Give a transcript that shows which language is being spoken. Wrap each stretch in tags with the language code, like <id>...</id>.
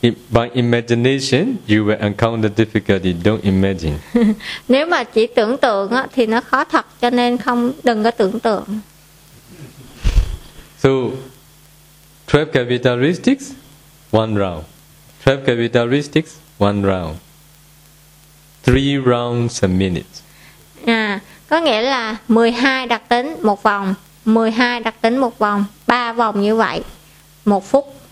<en>By imagination, you will encounter difficulty. Don't imagine.</en> <vi>Nếu mà chỉ tưởng tượng thì nó khó thật, cho nên không đừng có tưởng tượng.</vi> <en>So, 12 characteristics, one round. 12 characteristics, one round. Three rounds a minute.</en> <vi>Có nghĩa là 12 đặc tính một vòng. 12 đặc tính một vòng, 3 vòng như vậy, 1 phút.</vi>